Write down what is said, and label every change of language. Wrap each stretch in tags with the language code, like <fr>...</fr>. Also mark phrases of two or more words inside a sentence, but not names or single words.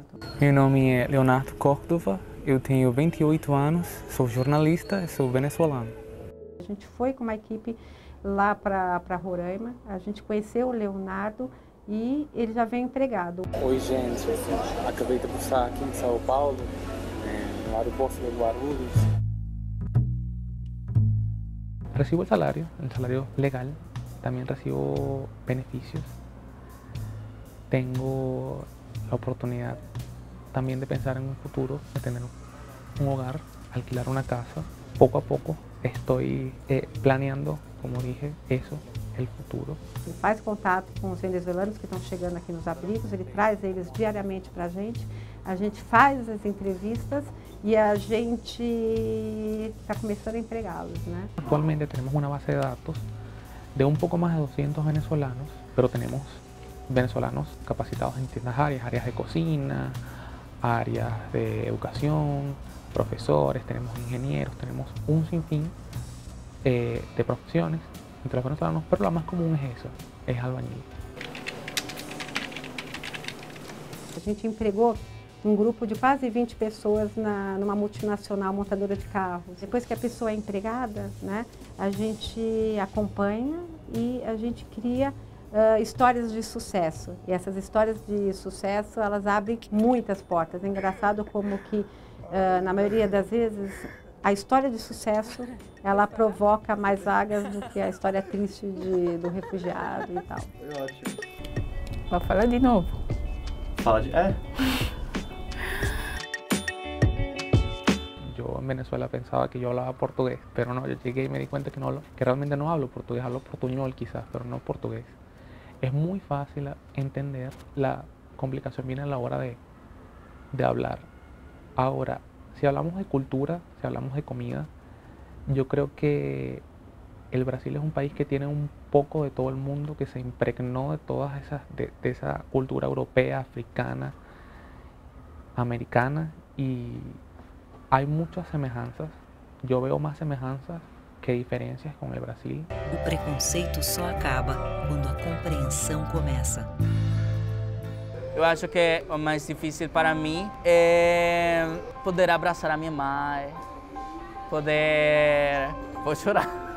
<pt>Meu nome é Leonardo Córdova, eu tenho 28 anos, sou jornalista e sou venezuelano. A gente foi com uma equipe lá para Roraima, a gente conheceu o Leonardo e ele já veio empregado. Oi gente, acabei de pousar aqui em São Paulo, no aeroporto de Guarulhos.</pt> <es>Recibo el salario legal, también recibo beneficios. Tengo la oportunidad también de pensar en un futuro, de tener un hogar, alquilar una casa. Poco a poco estoy planeando, como dije, eso, el futuro.</es> <pt>Ele faz contato com os venezuelanos que estão chegando aqui nos abrigos, ele traz eles diariamente para a gente faz as entrevistas e a gente está começando a empregá-los, né?</pt> <es>Actualmente tenemos una base de datos de un poco más de 200 venezolanos, pero tenemos venezolanos capacitados en distintas áreas de cocina, áreas de educación, profesores, tenemos ingenieros, tenemos un sinfín de profesiones entre los venezolanos, pero la más común es esa, es albañil.</es> <pt>A gente empregou um grupo de quase 20 pessoas numa multinacional montadora de carros. Depois que a pessoa é empregada, né, a gente acompanha e a gente cria histórias de sucesso. E essas histórias de sucesso, elas abrem muitas portas. É engraçado como que, na maioria das vezes, a história de sucesso, ela provoca mais vagas do que a história triste do refugiado e tal. Foi ótimo. Vou falar de novo. Fala de...</pt> <es>Yo en Venezuela pensaba que yo hablaba portugués, pero no, yo llegué y me di cuenta que realmente no hablo portugués, hablo portuñol quizás, pero no portugués. Es muy fácil entender, la complicación viene a la hora de hablar. Ahora, si hablamos de cultura, si hablamos de comida, yo creo que el Brasil es un país que tiene un poco de todo el mundo, que se impregnó de todas esas, de esa cultura europea, africana, americana, y hay muchas semejanzas. Yo veo más semejanzas que</es> <pt>diferenças com o Brasil. O preconceito só acaba quando a compreensão começa. Eu acho que o mais difícil para mim é poder abraçar a minha mãe, vou chorar.</pt>